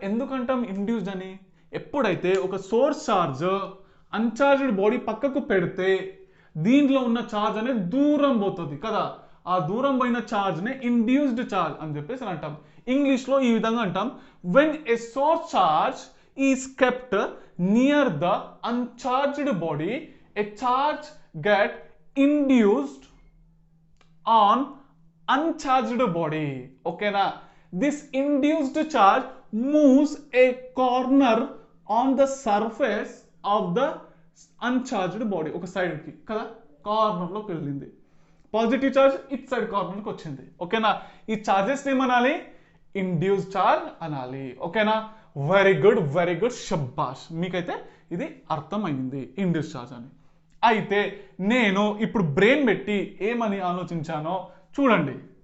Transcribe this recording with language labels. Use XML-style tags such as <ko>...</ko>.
<te>ఎందుకంటాం induced అని, ఎప్పుడైతే ఒక సోర్స్ ఛార్జ్ అన్చార్జ్డ్ బాడీ పక్కకు పెడితే దీంట్లో ఉన్న ఛార్జ్ అనేది దూరం పోతుంది కదా, ఆ దూరం పోయిన ఛార్జ్నే ఇండ్యూస్డ్ ఛార్జ్ అని చెప్పేసి అంటాం. ఇంగ్లీష్లో ఈ విధంగా అంటాం,</te> <en>When a source charge is kept near the uncharged body a charge get induced on uncharged body. Okay na, this induced charge moves a corner on the surface of the uncharged body.</en> <te>ఒక side కి కదా, corner లోకి వెళ్ళింది. Positive charge it side corner కి వచ్చింది. ఓకేనా, ఈ charges ఏమనాలి ఇండ్యూస్ చార్జ్ అనాలి. ఓకేనా, వెరీ గుడ్ షబ్బాష్, మీకైతే ఇది అర్థమైంది ఇండ్యూస్ చార్జ్ అని. అయితే నేను ఇప్పుడు బ్రెయిన్ పెట్టి ఏమని ఆలోచించానో చూడండి.</te>